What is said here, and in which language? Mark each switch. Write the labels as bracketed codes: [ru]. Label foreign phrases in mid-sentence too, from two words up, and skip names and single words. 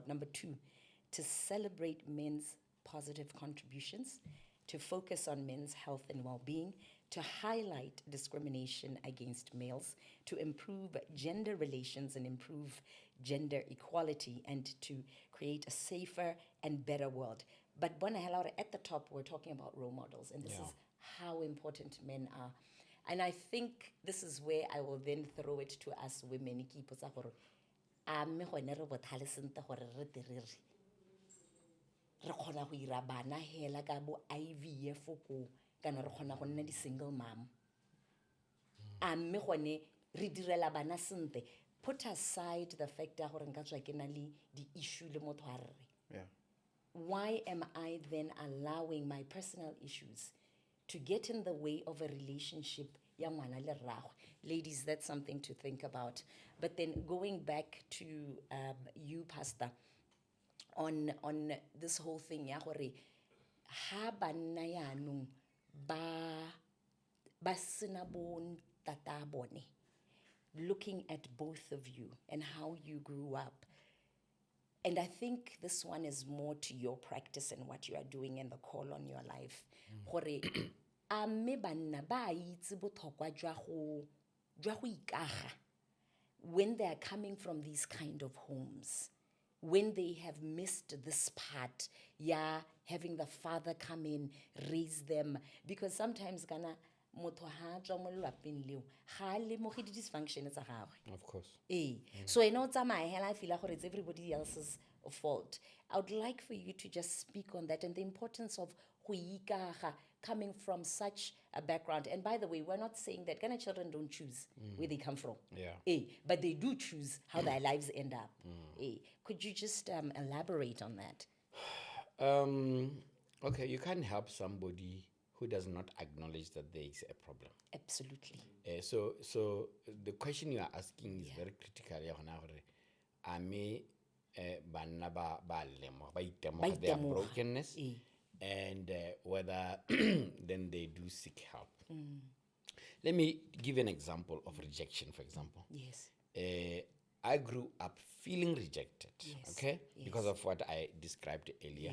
[en] Number 2, to celebrate men's positive contributions, to focus on men's health and well-being, to highlight discrimination against males, to improve gender relations and improve gender equality, and to create a safer and better world. But Bona Helauer, at the top, we're talking about role models, and this is how important men are. And I think this is where I will then throw it to us women. [tn] Re kgona go ira bana hela ka bo IVF ko kana re kgona go nna di [en] single mom. [tn] A mme gone re direla bana sente. [en] Put aside the fact [tn] ya gore nka tswa ke na le di issue le motho a re. [en] Yeah. Why am I then allowing my personal issues to get in the way of a relationship [tn] ya ngwana le rragwe? [en] Ladies, that's something to think about. But then going back to you, Pastor, on this whole thing [tn] ya gore ha banna yaanong ba sena bo ntata bone, [en] looking at both of you and how you grew up. And I think this one is more to your practice and what you are doing and the call on your life. [tn] Gore a mme banna ba itse botlhokwa jwa go ikaga [en] when they are coming from these kind of homes, when they have missed this part, having the father come in, raise them. Because sometimes [tn] kana motho ha tswa mo lelapeng leo ga a lemoge di-dysfunction tsa gagwe. [en] Of course. So I know [tn] tsamaya hela [en] I feel like it's everybody else's fault. I would like for you to just speak on that and the importance of [tn] go ikaga [en] coming from such a background. And by the way, we're not saying that Ghana children don't choose where they come from. But they do choose how their lives end up. Could you just elaborate on that? Okay, you can't help somebody who does not acknowledge that there is a problem. Absolutely. So the question you are asking is very critical. [tn] Ame banna ba itemoga [en] their brokenness, and whether then they do seek help. Let me give an example of rejection, for example. Yes. I grew up feeling rejected, okay, Yes. because of what I described earlier.